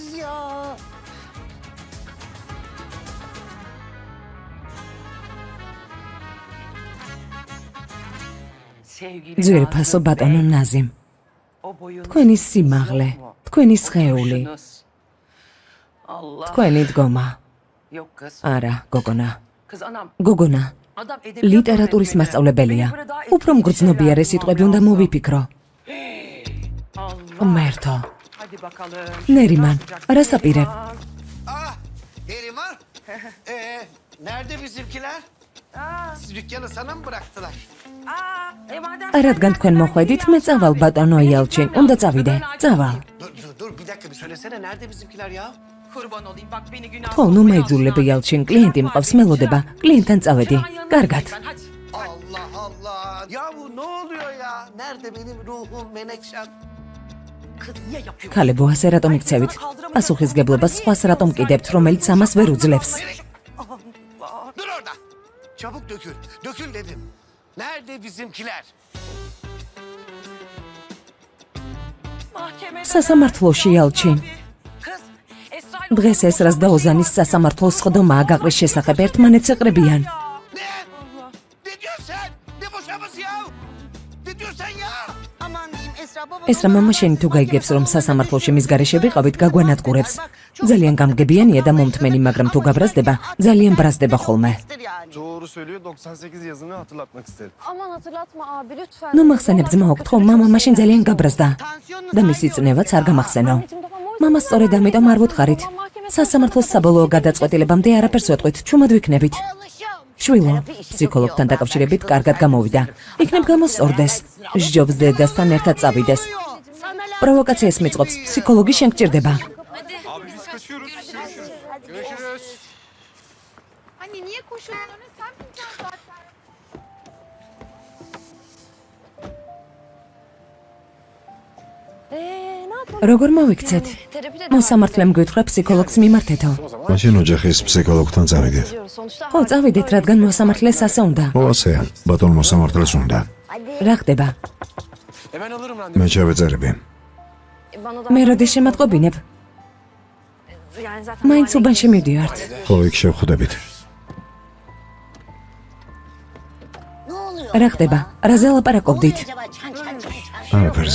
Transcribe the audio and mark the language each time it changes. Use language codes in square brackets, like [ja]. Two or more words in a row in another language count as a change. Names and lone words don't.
[ka] ძვირფასო ბატონო ნაზიმ, თქვენი სიმაღლე, თქვენი სხეული, თქვენი დგომა. არა, გოგონა, ლიტერატურის მასწავლებელია. უფრო მგრძნობიარე სიტყვები უნდა მოვიფიქრო. ღმერთო, ნერიმან, რას აპირებ? [tr] Neriman? Nerede bizimkiler? Siz dükkanı sana mı bıraktılar? [ka] რადგან თქვენ მოხვედით, მე წავალ ბატონო იალჩინ, უნდა წავიდე, წავალ. [tr] Dur bir dakika bir söylesene nerede bizimkiler ya? [ka] ხო, ნუ მეძულები იალჩინ, კლიენტი მყავს, მელოდება, კლიენტთან წავედი. კარგად. [tr] Allah Allah falan. Yahu ne oluyor ya? Nerede benim ruhum Menekşem? [ka] ქალებო, ასე რატომ იქცევით? პასუხისგებლობას სხვას რატომ კიდებთ, რომელიც ამას ვერ უძლებს? [tr] Dur orada. Çabuk dökül. Dökül dedim. Nerede bizimkiler? [ka] სასამართლოში ელჩი. დღეს ესრას და ოზანის სასამართლოს ხდომაა გაყრის შესახებ ერთმანეთს ეყრებიან. [tr] Ne? Ne diyorsun sen? Ne boşaması ya? Ne diyorsun sen ya? [ka] ესრა მამა შენი თუ გაიგებს, რომ სასამართლოში მის გარეშე ვიყავით, გაგვანადგურებს. ძალიან გამგებიანია და მომთმენი, მაგრამ თუ გაბრაზდება, ძალიან ბრაზდება ხოლმე. [tr] Doğru söylüyor. 98 yazını hatırlatmak isterim. Aman hatırlatma abi lütfen. [ka] ნუ მახსენებ ძმა ოქთო, მამა მაშინ ძალიან გაბრაზდა და მისი წნევაც არ გამახსენო. მამა სწორედ ამიტომ არ ვუთხარით. სასამართლოს საბოლოო გადაწყვეტილებამდე არაფერს ვეტყვით, ჩუმად ვიქნებით. შვილო, ფსიქოლოგთან დაკავშირებით კარგად გამოვიდა. იქნებ გამოსწორდეს. სჯობს დედასთან ერთად წავიდეს. პროვოკაციას მიწყობს, ფსიქოლოგი შენ გჭირდება. [tr] Abi biz kaçıyoruz. Görüşürüz. Anne niye koşuyorsun öyle? Sen bineceksin zaten. Ne yapalım? [ka] როგორ მოვიქცეთ? [tr] Terapide de [ka] მოსამართლემ გითხრა ფსიქოლოგს მიმართეთო. მაშინ ოჯახის ფსიქოლოგთან წავიდეთ. [tr] diyoruz. Sonuçta [ka] ხო, წავიდეთ, რადგან მოსამართლეს ასე უნდა. ო ასეა, ბატონ მოსამართლეს უნდა. რა ხდება? [tr] Hemen alırım randevu. [ka] მე ჩავეწერები. [tr] bana da [ka] მე როდის შემატყობინებ? [tr] yani zaten [ka] მაინც უბანში მივდივართ. ხო, იქ შევხვდებით. რა ხდება? რაზე ლაპარაკობდით? არაფერზე.